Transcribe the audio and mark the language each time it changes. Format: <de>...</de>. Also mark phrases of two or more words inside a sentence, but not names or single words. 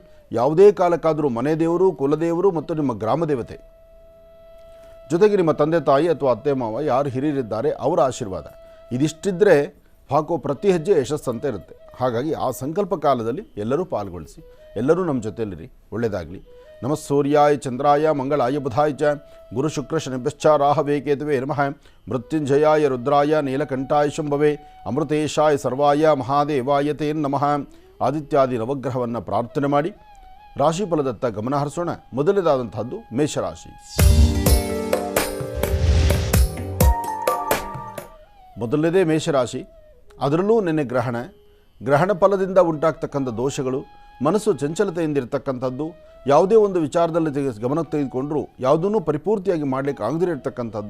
<kn>ಯಾವುದೇ ಕಾಲಕ್ಕಾದರೂ ಮನೆ ದೇವರು, ಕುಲದೇವರು ಮತ್ತು ನಿಮ್ಮ ಗ್ರಾಮ ದೇವತೆ ಜೊತೆಗೆ ನಿಮ್ಮ ತಂದೆ ತಾಯಿ ಅಥವಾ ಅತ್ತೆ ಮಾವ ಯಾರು ಹಿರಿಯರಿದ್ದಾರೆ ಅವರ ಆಶೀರ್ವಾದ ಇದಿಷ್ಟಿದ್ದರೆ ಹಾಕೋ ಪ್ರತಿ ಹೆಜ್ಜೆ ಯಶಸ್ಸಂತ ಇರುತ್ತೆ. ಹಾಗಾಗಿ ಆ ಸಂಕಲ್ಪ ಕಾಲದಲ್ಲಿ ಎಲ್ಲರೂ ಪಾಲ್ಗೊಳಿಸಿ, ಎಲ್ಲರೂ ನಮ್ಮ ಜೊತೆಯಲ್ಲಿರಿ. ಒಳ್ಳೆಯದಾಗಲಿ.</kn> <sa>ನಮಃ ಸೂರ್ಯಾಯ ಚಂದ್ರಾಯ ಮಂಗಳಾಯ ಬುಧಾಯ ಚ ಗುರು ಶುಕ್ರ ಶನಿಭ್ಯಶ್ಚ ರಾಹವೇ ಕೇತುವೆ ನಮಃ. ಮೃತ್ಯುಂಜಯಾಯ ರುದ್ರಾಯ ನೀಲಕಂಠಾಯ ಶಂಭವೇ ಅಮೃತೇಶಾಯ ಸರ್ವಾಯ ಮಹಾದೇವಾಯ ತೇ ನಮಃ.</sa> <kn>ಆದಿತ್ಯಾದಿ ನವಗ್ರಹವನ್ನು ಪ್ರಾರ್ಥನೆ ಮಾಡಿ ರಾಶಿಫಲದತ್ತ ಗಮನ ಹರಿಸೋಣ. ಮೊದಲನೇದಾದಂಥದ್ದು ಮೇಷರಾಶಿ. ಮೊದಲನೇದೇ ಮೇಷರಾಶಿ. ಅದರಲ್ಲೂ ನಿನ್ನೆ ಗ್ರಹಣ ಫಲದಿಂದ ಉಂಟಾಗ್ತಕ್ಕಂಥ ದೋಷಗಳು, ಮನಸ್ಸು ಚಂಚಲತೆಯಿಂದ ಇರತಕ್ಕಂಥದ್ದು, ಯಾವುದೇ ಒಂದು ವಿಚಾರದಲ್ಲಿ ಗಮನಕ್ಕೆ ತೆಗೆದುಕೊಂಡ್ರೂ ಯಾವುದನ್ನೂ ಪರಿಪೂರ್ತಿಯಾಗಿ ಮಾಡಲಿಕ್ಕೆ ಆಗದೇ ಇರತಕ್ಕಂಥದ್ದು.</kn>